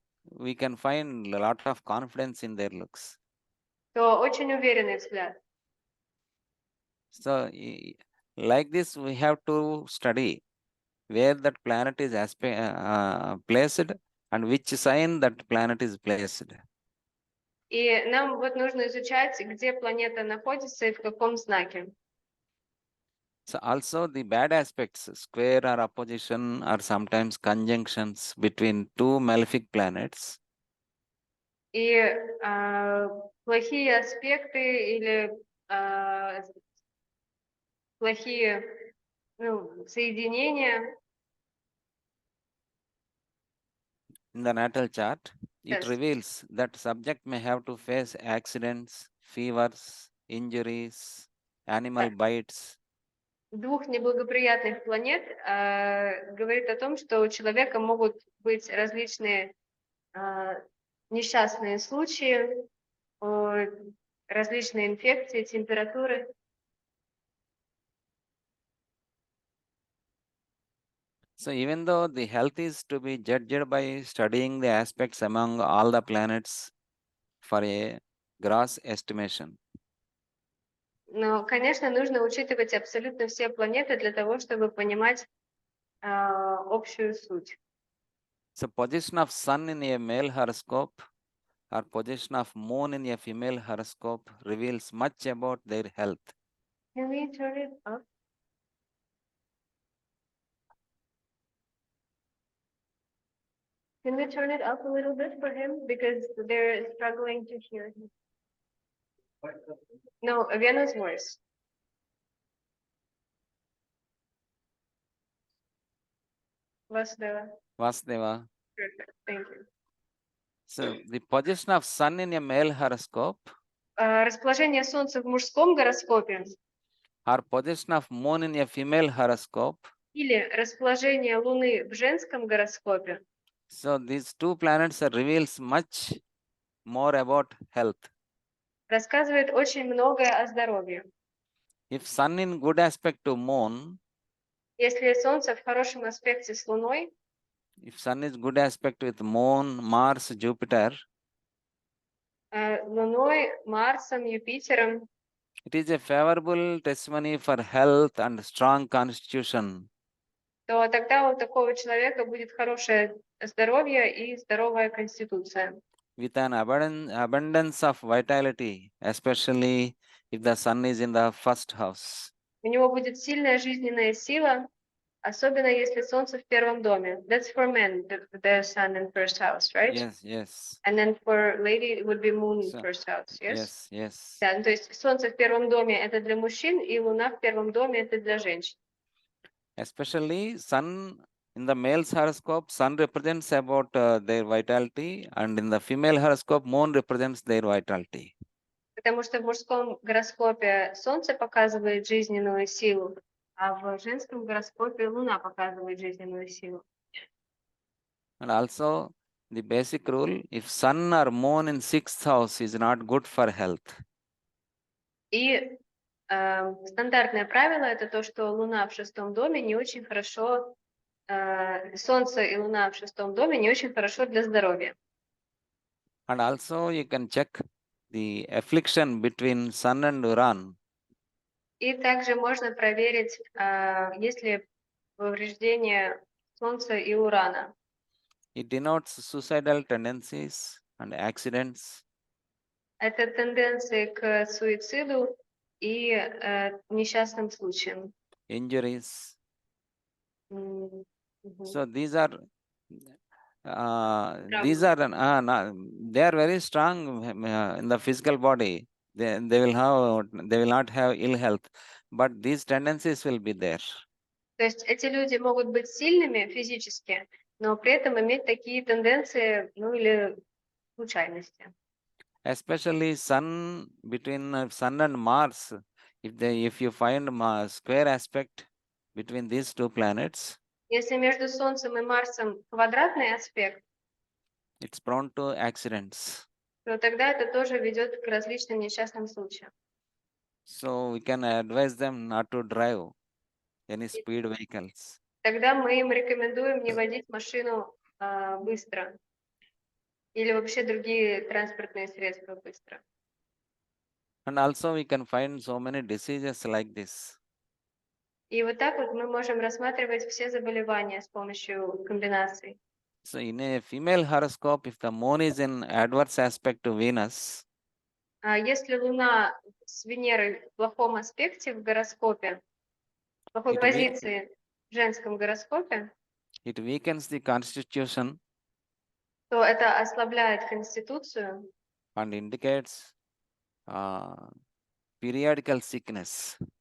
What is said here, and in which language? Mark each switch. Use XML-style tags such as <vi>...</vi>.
<en>we can find a lot of confidence in their looks.</en> <ru>то очень уверенный взгляд.</ru> <en>So, like this, we have to study where that planet is placed and which sign that planet is placed.</en> <ru>И нам вот нужно изучать, где планета находится и в каком знаке.</ru> <en>So also the bad aspects, square or opposition or sometimes conjunctions between two malefic planets,</en> <ru>И плохие аспекты или плохие соединения,</ru> <en>in the natal chart, it Yes. reveals that subject may have to face accidents, fevers, injuries, animal bites.</en> <ru>двух неблагоприятных планет говорит о том, что у человека могут быть различные несчастные случаи, различные инфекции, температуры.</ru> <en>So even though the health is to be judged by studying the aspects among all the planets for a gross estimation.</en> <ru>Но, конечно, нужно учитывать абсолютно все планеты для того, чтобы понимать общую суть.</ru> <en>So position of sun in a male horoscope or position of moon in a female horoscope reveals much about their health. Can we turn it up? Can we turn it up a little bit for him? Because they're struggling to hear him. No, Vienna's voice. Vasudeva. Vasudeva. Perfect. Thank you. So the position of sun in a male horoscope</en> <ru>Расположение Солнца в мужском гороскопе</ru> <en>or position of moon in a female horoscope.</en> <ru>или расположение Луны в женском гороскопе.</ru> <en>So these two planets reveals much more about health.</en> <ru>Рассказывает очень многое о здоровье.</ru> <en>If sun in good aspect to moon,</en> <ru>Если Солнце в хорошем аспекте с Луной,</ru> <en>if sun is good aspect with moon, Mars, Jupiter,</en> <ru>Луной, Марсом, Юпитером,</ru> <en>it is a favorable testimony for health and strong constitution.</en> <ru>то тогда у такого человека будет хорошее здоровье и здоровая конституция.</ru> <en>With an abundance of vitality, especially if the sun is in the first house.</en> <ru>У него будет сильная жизненная сила, особенно если Солнце в первом доме.</ru> <en>That's for men, the sun in first house, right? Yes, yes. And then for lady it would be moon in So, first house, yes? yes, yes.</en> <ru>Да, то есть Солнце в первом доме это для мужчин, и Луна в первом доме это для женщин.</ru> <en>Especially sun in the male's horoscope, sun represents about their vitality, and in the female horoscope, moon represents their vitality.</en> <ru>Потому что в мужском гороскопе Солнце показывает жизненную силу, а в женском гороскопе Луна показывает жизненную силу.</ru> <en>And also the basic rule, if sun or moon in sixth house is not good for health.</en> <ru>И стандартное правило это то, что Луна в шестом доме не очень хорошо, Солнце и Луна в шестом доме не очень хорошо для здоровья.</ru> <en>And also you can check the affliction between sun and Uran.</en> <ru>И также можно проверить, есть ли повреждение Солнца и Урана.</ru> <en>It denotes suicidal tendencies and accidents.</en> <ru>Это тенденции к суициду и несчастным случаям.</ru> <en>injuries. Мгм. So these are</en> <ru>Травмы.</ru> <en>they are very strong in the physical body. They will not have ill health, but these tendencies will be there.</en> <ru>То есть эти люди могут быть сильными физически, но при этом иметь такие тенденции, ну или случайности.</ru> <en>Especially sun between sun and Mars. If you find square aspect between these two planets,</en> <ru>Если между Солнцем и Марсом квадратный аспект,</ru> <en>it's prone to accidents.</en> <ru>то тогда это тоже ведет к различным несчастным случаям.</ru> <en>So we can advise them not to drive any</en> <ru>И</ru> <en>speed vehicles.</en> <ru>тогда мы им рекомендуем не водить машину быстро или вообще другие транспортные средства быстро.</ru> <en>And also we can find so many diseases like this.</en> <ru>И вот так вот мы можем рассматривать все заболевания с помощью комбинаций.</ru> <en>So in a female horoscope, if the moon is in adverse aspect to Venus,</en> <ru>Если Луна с Венерой в плохом аспекте в гороскопе, в плохой it, we, позиции в женском гороскопе,</ru> <en>it weakens the constitution</en> <ru>то это ослабляет конституцию</ru> <en>and indicates periodical sickness.</en>